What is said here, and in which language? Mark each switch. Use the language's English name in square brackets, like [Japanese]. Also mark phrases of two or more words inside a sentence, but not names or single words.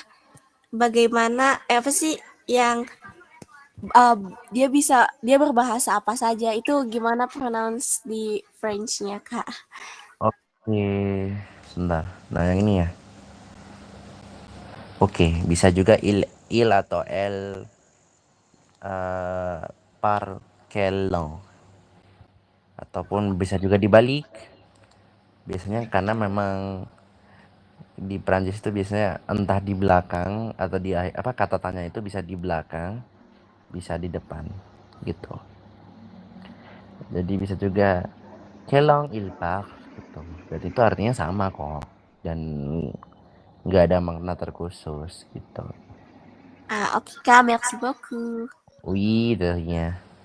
[Indonesian] Bagaimana apa sih yang dia berbahasa apa saja, itu gimana pronounce di French-nya Kak? Oke, sebentar. Nah, yang ini ya. Oke, bisa juga il atau [French] el par quelle langue. [Indonesian] Ataupun bisa juga dibalik. Biasanya karena memang di Prancis itu biasanya entah di belakang atau di kata tanya itu bisa di belakang, bisa di depan gitu. Jadi bisa juga [French] quelle langue il parle [Indonesian] gitu. Berarti itu artinya sama kok, dan nggak ada makna terkhusus gitu. Oke Kak, [French] merci beaucoup. Oui, de rien.